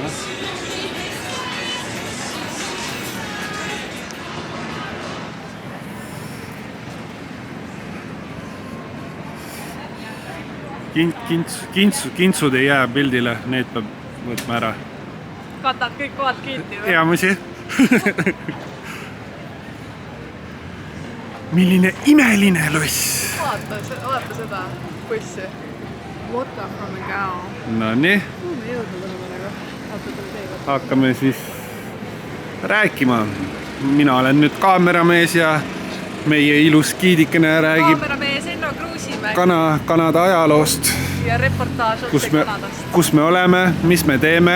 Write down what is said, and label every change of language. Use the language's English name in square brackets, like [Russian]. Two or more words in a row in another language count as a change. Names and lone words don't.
[Estonian] Kintsud ei jää pildile, need peab võtma ära. Katad kõik kohad kiinti või? Ja musi. Milline imeline loss. Vaata seda bussi. [English] Water from a cow. [Estonian] No nii. Me jõudnud oleme nagu. Hakkame siis rääkima. Mina olen nüüd kaameramees ja meie ilus kiidikene räägib Kaameramees Enno Kruusimäe Kanada ajaloost. Ja reportaaž otse Kanadast. Kus me oleme, mis me teeme?